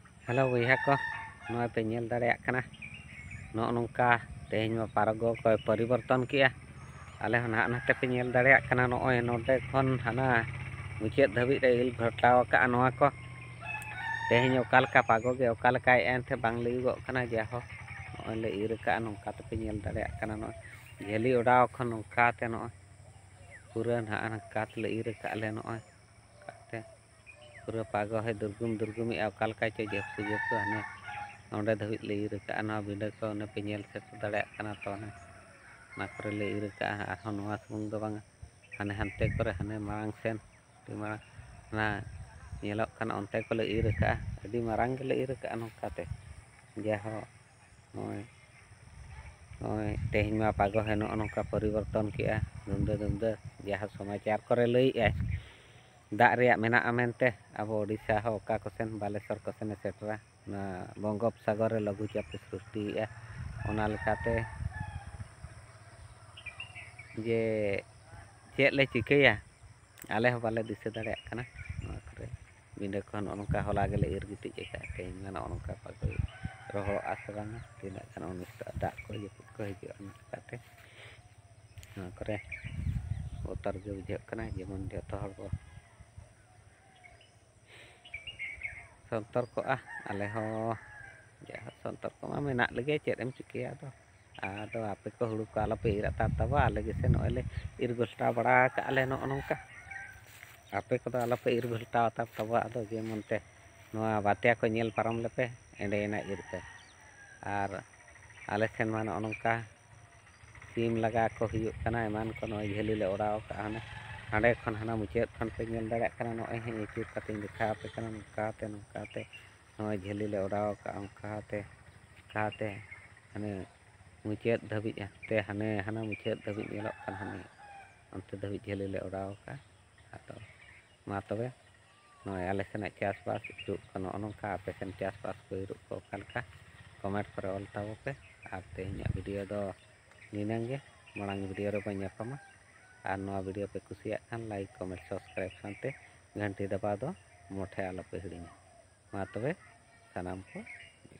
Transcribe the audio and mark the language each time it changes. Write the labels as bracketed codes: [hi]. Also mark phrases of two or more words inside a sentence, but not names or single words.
[sat] हेलो भैया को नॉय पे नेल दाड़ेयाग कना नो नोंका तेहेñ मा पारगो को परिवर्तन किया आले हन हाना नाते पे नेल दाड़ेयाग कना नॉय नोडे खन हाना मुचेद धाबी रे इल घटाव का नोआ को तेहेñ ओकालका पागो गे ओकालका एनथे बांग लईगो कना जाहो नॉय ले इर का नोंका ते पे नेल दाड़ेयाग कना नॉय झेली ओडाव खन नोंका ते नॉय पूरा हाना कात ले इर का ले नॉय काते पूरा पागो है दुर्गुम ओकालका चे जपसु जपसु हाने नोडे धाबी ले इर का ना बिंडा को ने पे नेल से दाड़ेयाग कना तो ना करे ले इर का आरहन नोआ सुमुंग दो बांग हाने हानते करे हाने मांग सेन ती मांग ना नेलोग कना ओनते को ले इर का अडी मांग ले इर का नोंकाते जाहो नॉय नॉय तेहेñ मा पागो है नो नोंका परिवर्तन किया दुमदे जहाँ समाचार करे लई आय दाग रेया मेना मेनते अब ओडिशा हो ओका कोसेन बालेश्वर कोसेन सेटरा ना बंगोपसागर लघुचाप सृष्टि ओना लेकाते जे चेद ले चिकैया आले हो बाले दिसे दाड़ेयाग कना नोआ करे बिंडा को नोंका होला गेले इर गिटिज का तेहेñ मा नोंका पागो रहो आसे बांग तिना गान अनिष्ट दाग को जपुद को हिजुआ लेकाते नोआ करे बोतर गे बुझाग कना जेमन जतो हर बो संतर को आले हो जहाँ संतर को मेना लगे चेद एम चिकैया आदो आपे को हुड़ू को आलोपे इर ताबा आले गेसे नॉयले इर घोलटा बड़ा का आले नो नोंका आपे को आलोपे इर घोलटा ताबा आदो जेमनते नोआ बात्या को नेल पारम लेपे एंडेना इर पे आर आले सेन मा नो नोंका सीम लगा को हुयुग कना एमान को नॉय झेली ले ओडाव का हाने हांडे खन हाना मुचेद खन पे नेल दाड़ेयाग कना नॉय हे इचिर काते दिखा पे कना नोंकाते नॉय झेली ले ओडाव का ओंकाते हाने मुचेद धाबी ते हाने हाना मुचेद धाबी नेलोग कन हाने अंते धाबी झेली ले ओडाव का आतो मा तबे नॉय आले सेना चासबास इरुग को नो नोंका आपे सेन चासबास को इरुग को ओकालका कमेंट करे ऑल ताबो पे आर तेहेñ वीडियो दो निनांग गे मांग वीडियो रे बाñ ñापामा आर नोआ वीडियो पे कुसियाग खान [en] like comment subscribe [sat] सानते घंटी दबा दो मोठे आलोपे हिड़िñा मा तबे सानाम को